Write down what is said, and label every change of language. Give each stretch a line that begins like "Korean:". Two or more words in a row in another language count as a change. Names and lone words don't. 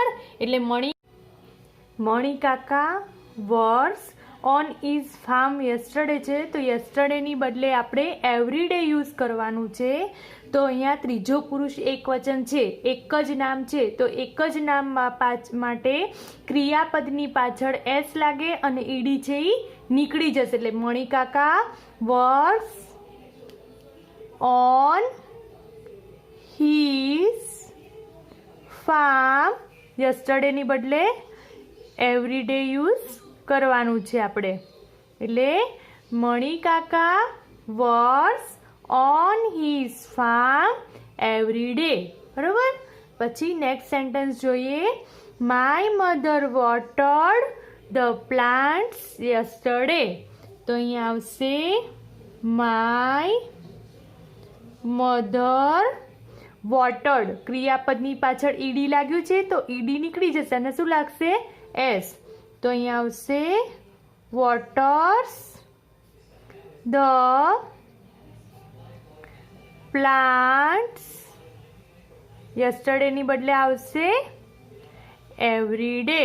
Gujarati: એટલે મણી કાકા
English: was on his farm yesterday
Gujarati: છે તો યસ્ટરડેની બદલે આપણે એવરીડે યુઝ કરવાનું છે. તો અહીંયા ત્રીજો પુરુષ એકવચન છે, એક જ નામ છે તો એક જ નામ માટે ક્રિયાપદની પાછળ એસ લાગે અને ઈડી છે એ નીકળી જશે. એટલે મણી કાકા
English: was on his farm yesterday
Gujarati: ની બદલે everyday યુઝ કરવાનું છે આપણે. એટલે મણી કાકા
English: was on his farm every day.
Gujarati: બરાબર. પછી
English: next sentence
Gujarati: જોઈએ.
English: my mother watered the plants yesterday.
Gujarati: તો અહીંયા આવશે
English: my mother
Gujarati: વોટર્ડ ક્રિયાપદની પાછળ ઈડી લાગ્યું છે તો ઈડી નીકળી જશે અને શું લાગશે એસ. તો અહીંયા આવશે
English: waters the plants.
Gujarati: યસ્ટરડેની બદલે આવશે
English: every day.